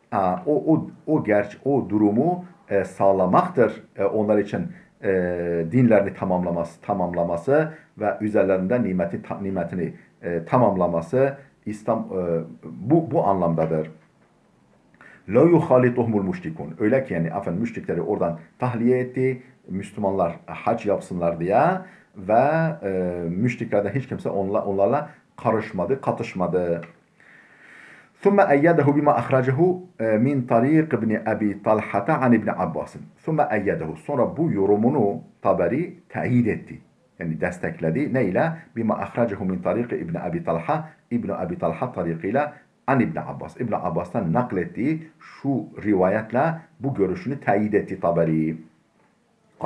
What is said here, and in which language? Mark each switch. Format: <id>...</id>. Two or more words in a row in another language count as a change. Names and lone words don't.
<tr>O durumu sağlamaktır onlar için dinlerini tamamlaması ve üzerlerinde nimetini tamamlaması İslam bu anlamdadır.</tr> <ar>لا يخالطهم المشركون.</ar> <tr>Öyle ki yani efendim müşrikleri oradan tahliye etti. Müslümanlar hac yapsınlar diye ve müşriklerden hiç kimse onlarla karışmadı, katışmadı.</tr> <ar>ثم أيده بما أخرجه من طريق ابن أبي طلحة عن ابن عباس. ثم أيده.</ar> <tr>Sonra bu yorumunu Taberi teyit etti. Yani destekledi. Neyle?</tr> <ar>بما أخرجه من طريق ابن أبي طلحة. İbn Abi Talha tariqıyla عن ابن عباس.</ar> <tr>İbn Abbas'tan naklettiği şu rivayetle bu görüşünü teyit etti Taberi.</tr>